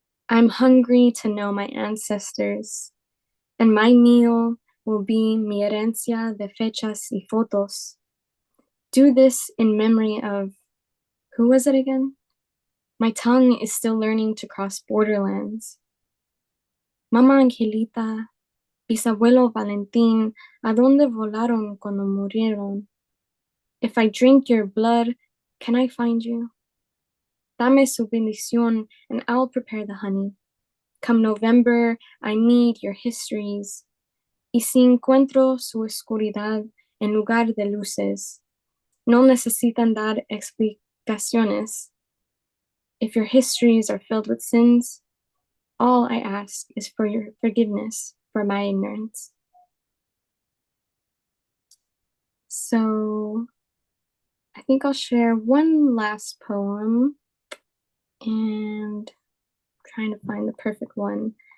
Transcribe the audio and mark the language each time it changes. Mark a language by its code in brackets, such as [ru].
[en] I'm hungry to know my ancestors, and my meal will be [es] mi herencia de fechas y fotos. [en] Do this in memory of, who was it again? My tongue is still learning to cross borderlands. [es] Mama Angelita, bisabuelo Valentín, ¿a dónde volaron cuando murieron? [en] If I drink your blood, can I find you? [es] Dame su bendición [en] and I'll prepare the honey. Come November, I need your histories. [es] Y si encuentro su oscuridad en lugar de luces, no necesitan dar explicaciones. [en] If your histories are filled with sins, all I ask is for your forgiveness for my ignorance. So I think I'll share one last poem, and I'm trying to find the perfect one.